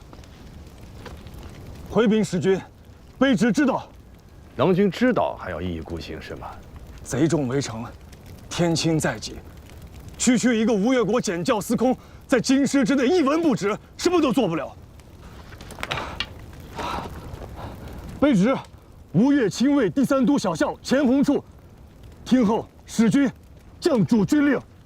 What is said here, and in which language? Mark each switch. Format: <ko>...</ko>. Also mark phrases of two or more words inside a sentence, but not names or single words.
<zh>回禀使君，卑职知道。郎君知道还要一意孤行是吗？贼众围城，天亲在即，区区一个吴越国检校司空，在京师之内一文不值，什麼都做不了。卑職吳越親衛第3都小校錢弘處，聽候使君將主軍令。</zh>